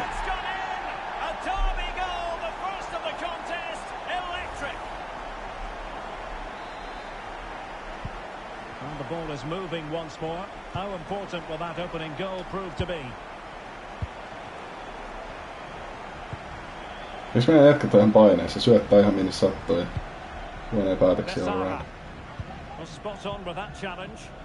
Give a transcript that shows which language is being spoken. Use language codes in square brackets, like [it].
[en] It's gone in. A Derby goal, the first of the contest. Electric. And the ball is moving once more. How important will that opening goal prove to be? [fi] Jos meidän jatketaan ihan paineessa, syöttää ihan minne sattuu ja huoneen päätöksiä on vähän. [en] Was spot on with that challenge.